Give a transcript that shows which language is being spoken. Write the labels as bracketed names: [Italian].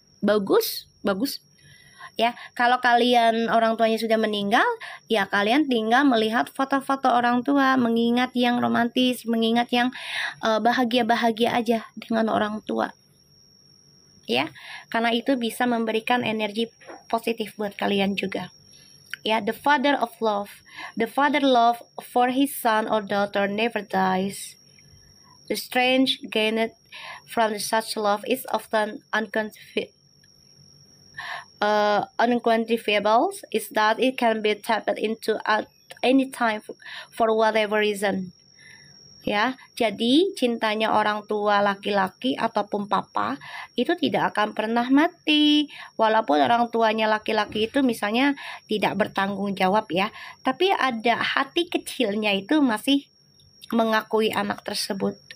[Indonesian] Bagus. Ya, kalau kalian orang tuanya sudah meninggal, ya kalian tinggal melihat foto-foto orang tua, mengingat yang romantis, mengingat yang bahagia-bahagia aja dengan orang tua. Ya, karena itu bisa memberikan energi positif buat kalian juga. [English] Ya, the father of love. The father love for his son or daughter never dies. The strength gained from such love is often unquantifiable, is that it can be tapped into at any time for whatever reason. [Indonesian] Ya, jadi cintanya orang tua laki-laki ataupun papa itu tidak akan pernah mati. Walaupun orang tuanya laki-laki itu misalnya tidak bertanggung jawab ya, tapi ada hati kecilnya itu masih mengakui anak tersebut.